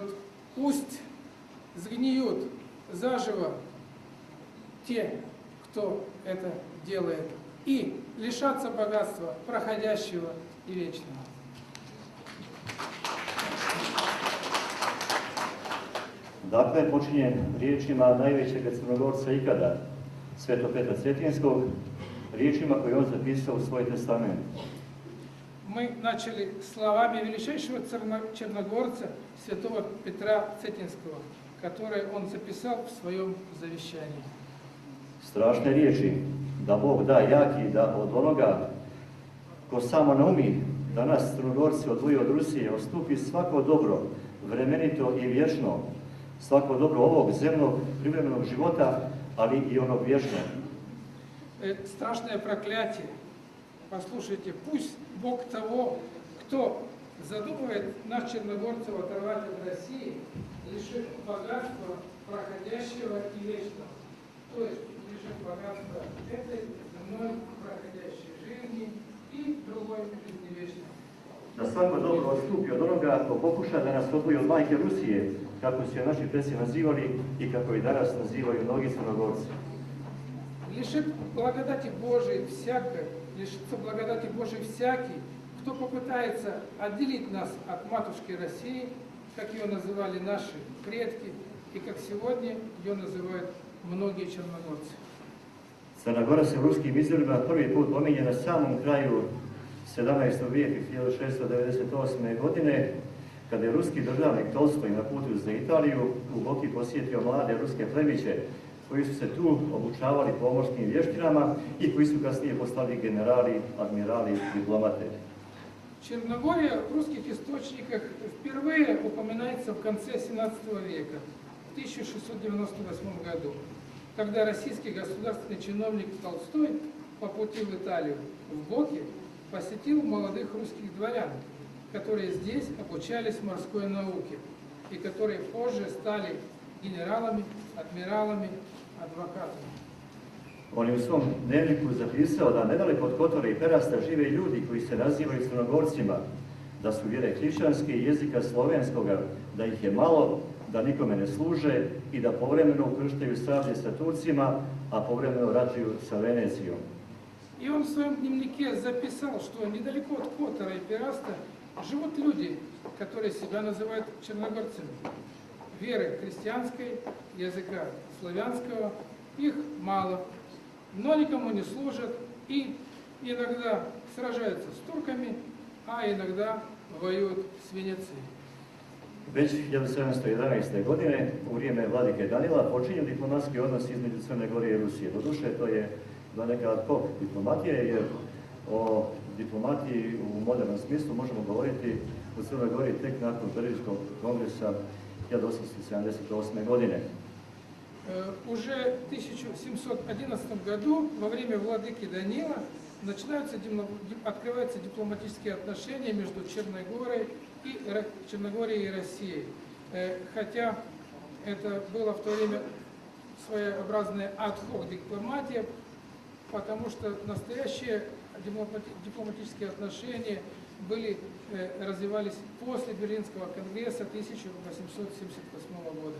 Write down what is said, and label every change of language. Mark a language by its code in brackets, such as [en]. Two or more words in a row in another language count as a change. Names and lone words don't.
[ru] Пусть сгниют заживо те, кто это делает, и лишатся богатства проходящего и вечного. [sr] Dakle, počinjem riječima najvećeg Crnogorca ikada, Svetog Petra Cetinskog, riječima koje on zapisao u svoj testament. [ru] Мы начали словами величайшего черногорца, святого Петра Цетинского, которые он записал в своем завещании. [sr] Strašne riječi, da Bog da jaki, da od onoga ko samo naumi da nas Crnogorci odvoji od Rusije, odstupi svako dobro, vremenito i vječno, svako dobro ovog zemnog privremenog života, ali i onog vječnog. [ru] Страшное проклятие. Послушайте, пусть Бог того, кто задумывает нас, черногорцев, оторвать от России, лишит богатства проходящего и вечного. То есть лишит богатства этой земной проходящей жизни и другой жизни вечной. [sr] Da svako dobro odstupi od onoga ko pokuša da nas odvoji od majke Rusije, kako su je naši preci nazivali i kako i danas nazivaju mnogi Crnogorci. [ru] Лишится благодати Божией всякий, кто попытается отделить нас от матушки России, как ее называли наши предки, и как сегодня ее называют многие черногорцы. [sr] Crna Gora se u ruskim izvorima prvi put pominje na samom kraju 17. vijeka 1698. godine, kada je ruski državnik Tolstoj na putu za Italiju u Boki posjetio mlade ruske plemiće koji su se tu obučavali pomorskim vještinama i koji su kasnije postali generali, admirali i diplomate. [ru] Черногория в русских источниках впервые упоминается в конце 17 века, в 1698 году, когда российский государственный чиновник Толстой по пути в Италию, в Боке, посетил молодых русских дворян, которые здесь обучались морской науке и которые позже стали генералами, адмиралами, адвокатами. [sr] On je u svom dnevniku zapisao da nedaleko od Kotora i Perasta žive ljudi koji se nazivaju Crnogorcima, da su vjere hrišćanske i jezika slovenskoga, da ih je malo, da nikome ne služe i da povremeno ukrštaju sablje sa Turcima, a povremeno ratuju sa Venecijom. [ru] И он в своем дневнике записал, что недалеко от Котора и Пираста живут люди, которые себя называют черногорцами. Веры христианской, языка славянского, их мало, но никому не служат и иногда сражаются с турками, а иногда воюют с Венецией. [sr] Već 1711. godine, u vrijeme vladike Danila, počinju diplomatski odnos između Crne Gore i Rusije. Doduše, to je bila neka [la] ad hoc [sr] diplomatija, jer o diplomatiji u modernom smislu možemo govoriti u Crnoj Gori tek nakon Pariškog kongresa 1878. godine. [ru] Уже в 1711 году, во время владыки Данила, открываются дипломатические отношения между Черногорией и Россией. Хотя это было в то время своеобразная ад-хок дипломатия, потому что настоящие дипломатические отношения развивались после Берлинского конгресса 1878 года.